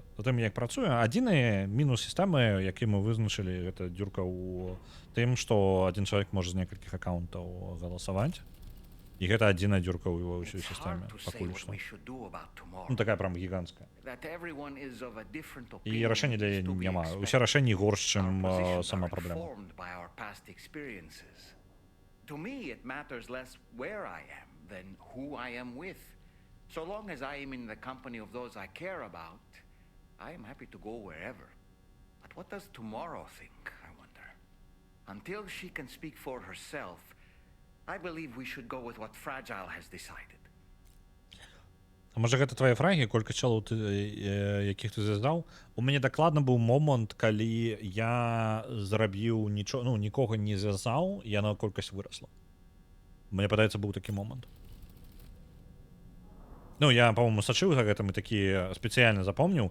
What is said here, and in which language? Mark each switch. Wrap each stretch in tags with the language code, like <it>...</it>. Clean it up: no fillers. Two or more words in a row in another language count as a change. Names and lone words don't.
<be>Затым, як працуе, адзіны мінус сістэмы, які мы вызначылі, гэта дзюрка ў тым, што адзін чалавек можа з некалькіх аккаунтаў галасаваць. І гэта адзіная дзюрка ў ўсёй сістэме, пакуль што. Ну, такая прям гіганцкая. І рашэння для яе няма. Усе рашэнні горш, чым сама праблема.</be> <en>To me, it matters less where I am than who I am with. So long as I am in the company of those I care about, I am happy to go wherever. But what does tomorrow think, I wonder? Until she can speak for herself, I believe we should go with what Fragile has decided.</en> <be>А можа гэта твае фрагі, колькасць чалаў, якіх ты звязаў? У мяне дакладна быў момант, калі я зрабіў нікога не звязаў, і яна колькасць вырасла. Мне падаецца, быў такі момант. Ну, я, па-моему, сачыў за гэтым і такі спецыяльна запомніў.</be>